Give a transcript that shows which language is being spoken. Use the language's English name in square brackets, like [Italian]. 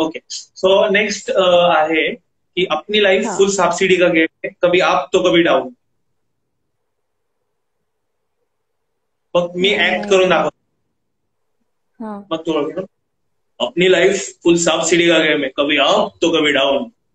[Marathi] Okay, so next आहे की [Hindi] अपनी लाइफ फुल सब्सिडी का गेम है, कभी अप तो कभी डाऊन. [Marathi] मग मी ऍक्ट करून दाखवतो, मग तू ओळख. [Hindi] अपनी लाइफ फुल सब्सिडी का गेम है, कभी अप तो कभी डाऊन.